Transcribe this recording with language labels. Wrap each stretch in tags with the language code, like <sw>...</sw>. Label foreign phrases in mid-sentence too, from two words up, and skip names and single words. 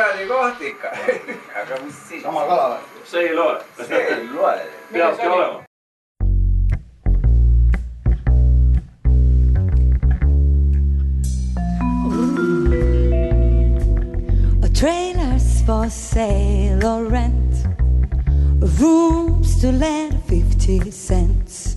<et>koht ikka. Aga mis siis? Sama kala. See ei loe. See ei loe. Peabki olema.</et> <en>Trailers for sale or rent, rooms to let 50 cents.</en>